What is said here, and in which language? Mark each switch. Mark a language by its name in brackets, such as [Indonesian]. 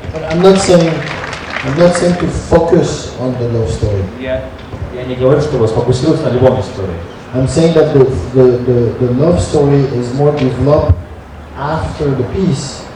[English] I'm not saying to focus on the love story. [Russian] Я не говорю, чтобы сфокусироваться на любом истории. [English] I'm saying that the love story is more developed after the piece.